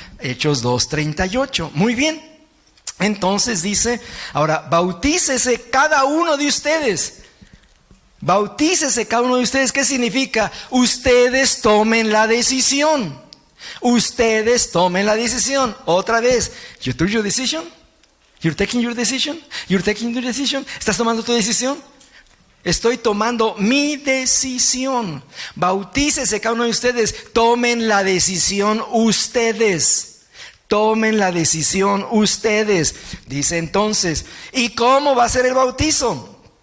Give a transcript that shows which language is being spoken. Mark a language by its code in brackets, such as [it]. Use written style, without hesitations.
[es] Hechos 2:38. Muy bien. Entonces dice, ahora, bautícese cada uno de ustedes. Bautícese cada uno de ustedes. ¿Qué significa? Ustedes tomen la decisión. Ustedes tomen la decisión. Otra vez, [en] you took your decision? You're taking your decision? You're taking your decision? [es] ¿Estás tomando tu decisión? Estoy tomando mi decisión. Bautícese cada uno de ustedes. Tomen la decisión ustedes. Tomen la decisión ustedes. Dice entonces, ¿y cómo va a ser el bautizo?